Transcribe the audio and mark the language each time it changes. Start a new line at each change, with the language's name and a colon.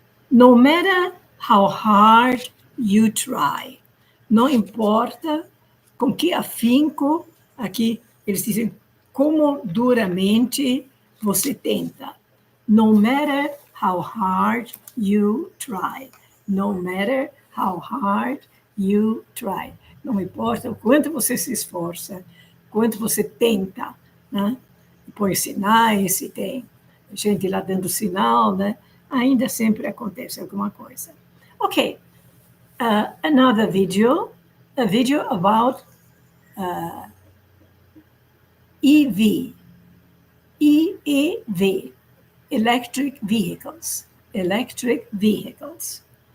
English: No matter how hard you try.
Portuguese: Não importa com que afinco, aqui eles dizem como duramente você tenta.
English: No matter how hard you try. No matter how hard you try.
Portuguese: Não importa o quanto você se esforça, quanto você tenta, né? Põe sinais, se tem gente lá dando sinal, né? Ainda sempre acontece alguma coisa.
English: Ok, another video, a video about EV, EEV, electric vehicles, electric vehicles.